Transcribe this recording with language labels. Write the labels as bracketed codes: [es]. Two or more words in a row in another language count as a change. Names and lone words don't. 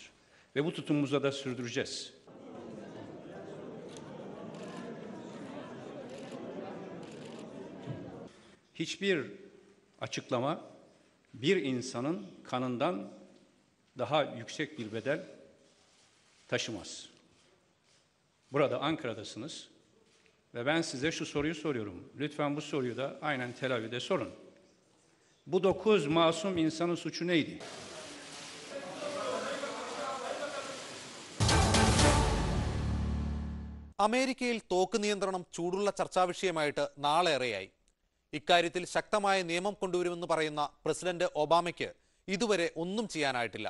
[tr] Ve bu tutumumuzu da sürdüreceğiz. Hiçbir açıklama bir insanın kanından daha yüksek bir bedel taşımaz. Burada Ankara'dasınız ve ben size şu soruyu soruyorum. Lütfen bu soruyu da aynen Tel Aviv'de sorun. Bu 9 masum insanın suçu neydi? [ml] അമേരിക്കയിൽ തോക്ക് നിയന്ത്രണം ചൂടുള്ള ചർച്ചാവിഷയമായിട്ട് നാളേറെയായി. ഇക്കാര്യത്തിൽ ശക്തമായ നിയമം കൊണ്ടുവരുമെന്ന് പറയുന്ന പ്രസിഡന്റ് ഒബാമയ്ക്ക് ഇതുവരെ ഒന്നും ചെയ്യാനായിട്ടില്ല.